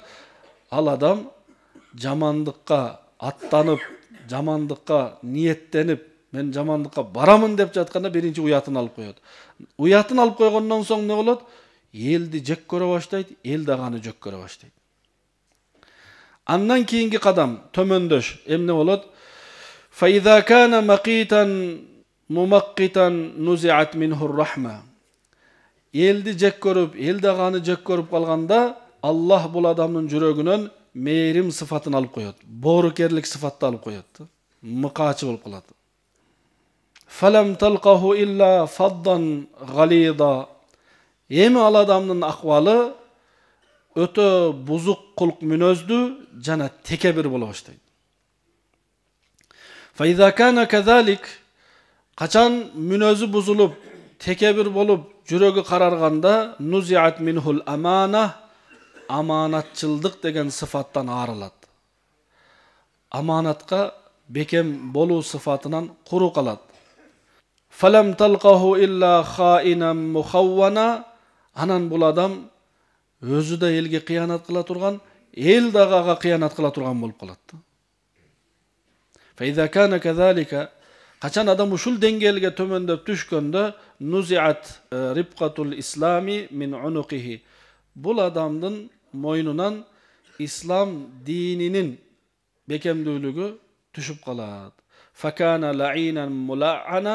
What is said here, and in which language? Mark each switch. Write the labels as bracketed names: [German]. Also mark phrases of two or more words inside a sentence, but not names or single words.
[Kyrgyz] Ал адам жамандыкка аттанып, жамандыкка ниеттенип, мен жамандыкка барамын деп жатканда биринчи уятын алып коёт. Уятын алып койгондон соң не болот? Элди жек көрө баштайт, эл дагы аны жек көрө баштайт. Андан кийинки кадам төмөндөш эмне болот? [Arabic] فإذا كان مقيتا ممقتا نزعت منه الرحمة. [Kyrgyz] Элди жек көрүп, эл дагы аны жек көрүп калганда, Аллах бул адамдын жүрөгүнөн мээрим сыфатын алып коёт. Боорукерлик сыфатты алып коёт. Мыкаачы болуп калат. [Arabic] فلم تلقه إلا فضا غليظا. [Kyrgyz] Эми ал адамдын акыбалы өтө бузук кулк мүнөздүү жана текебир боло баштайт. [Arabic] فإذا كان كذلك, [Kyrgyz] качан мүнөзү бузулуп, текебир болуп, жүрөгү карарганда, [Arabic] نزعت منه الأمانة, [Kyrgyz] аманатчылдык деген сыфаттан арылат. Аманатка бекем болуу сыфатынан куру калат. [Arabic] فلم تلقه إلا خائنا مخونا. [Kyrgyz] Анан бул адам өзү да элге кыянат кыла турган, эл дагы ага кыянат кыла турган болуп калат. [Arabic] فإذا كان كذلك, [Kyrgyz] качан адам ушул деңгээлге төмөндөп түшкөндө, [Arabic] نزعت ربقة الإسلام من عنقه. [Kyrgyz] Бул адамдын мойнунан ислам дининин бекемдүүлүгү түшүп калат. [Arabic] فكان لعينا ملعنا.